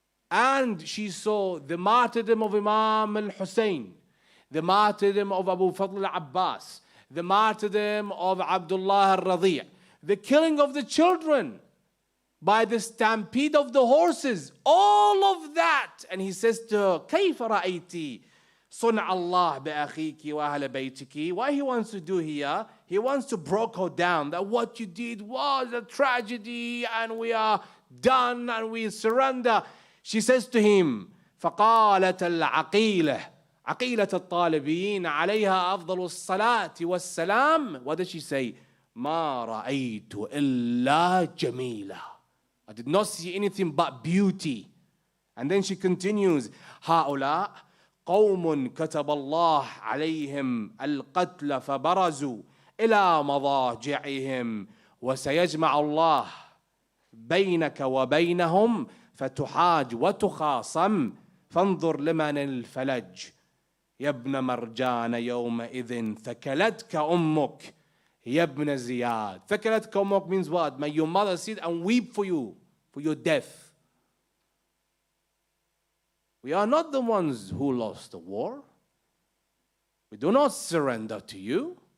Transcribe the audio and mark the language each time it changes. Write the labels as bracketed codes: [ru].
[en] And she saw the martyrdom of Imam al-Hussein, the martyrdom of Abu Fadl al-Abbas, the martyrdom of Abdullah al-Radi', the killing of the children by the stampede of the horses, all of that. And he says to her, [ar] كيف رأيتي صنع الله بأخيك وأهل بيتك? [en] What he wants to do here, he wants to break her down, that what you did was a tragedy and we are done and we surrender. She says to him, [ar] فقالت العقيلة عقيلة الطالبين عليها أفضل الصلاة والسلام. [en] What did she say? [ar] ما رأيت إلا جميلة. [en] I did not see anything but beauty. And then she continues, [ar] هؤلاء قوم كتب الله عليهم القتل فبرزوا إلى مضاجعهم وسيجمع الله بينك وبينهم فتحاج وتخاصم فانظر لمن الفلج يا ابن مرجان يومئذ ثكلتك أمك يا ابن زياد. ثكلتك أمك [en] means what? May your mother sit and weep for you, for your death. We are not the ones who lost the war. We do not surrender to you.